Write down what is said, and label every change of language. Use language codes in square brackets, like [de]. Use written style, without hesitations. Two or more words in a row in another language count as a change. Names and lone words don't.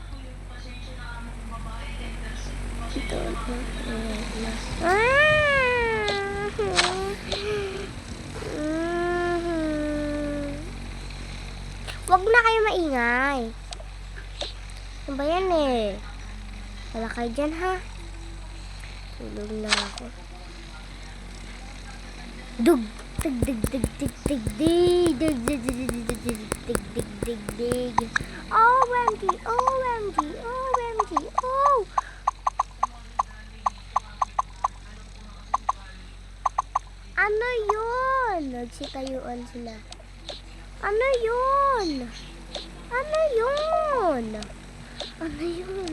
[tl] Wag na kayo maingay. Ano ba yan eh? Wala kayo dyan ha? Tulog na ako. Dug! Dig dig dig dig dig dig dig dig dig dig dig dig dig dig. [en] OMG! OMG! OMG! Oh! [tl] Ano yun? Nagsitayuan sila. Ano yun? Ano yun? Ano yun?